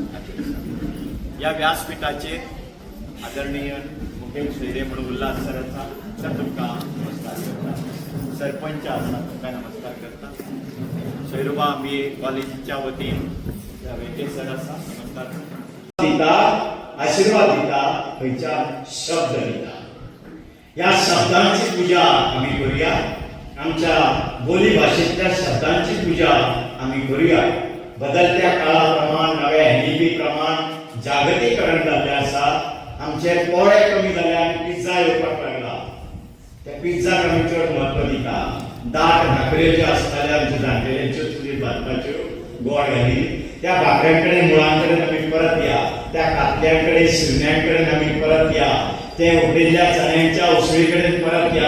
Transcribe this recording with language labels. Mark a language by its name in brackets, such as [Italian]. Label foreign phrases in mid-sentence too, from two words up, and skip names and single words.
[Konkani] या व्यासपीठाचेर आदरणीय मुखेल सोयरे म्हणून उल्हास सर आसा तर तुमकां नमस्कार करता सरपंच आसा तुमकां नमस्कार करता सोयरोबा आमी कॉलेजीच्या वतीन वेंकटेश सर आसा नमस्कार करता दिता, आशीर्वाद दिता, खंयच्या शब्द दिता. [Marathi] या शब्दांची पूजा आम्ही करूया. आमच्या बोली भाषेतल्या शब्दांची पूजा आम्ही करूया. [Konkani] बदलत्या काळाप्रमाण, नव्या हिंदी प्रमाण जागतिकीकरण जाल्लें आसा. आमचे पोळे कमी जाले आनी पिझ्झा येवपाक लागला. त्या पिझ्झाक आमी चड म्हत्व दिता. दाट भाकऱ्यो ज्यो आसताल्यो आमच्या जाणटेल्यांच्यो चुलीर भाजपाच्यो गोड घालीन, त्या भाकऱ्यांकडे मुळांकडेन आमी परत या. त्या कातल्यांकडे शिरण्यांकडेन आमी परत या. ते उकडिल्ल्या चण्यांच्या उसळी कडेन परत या.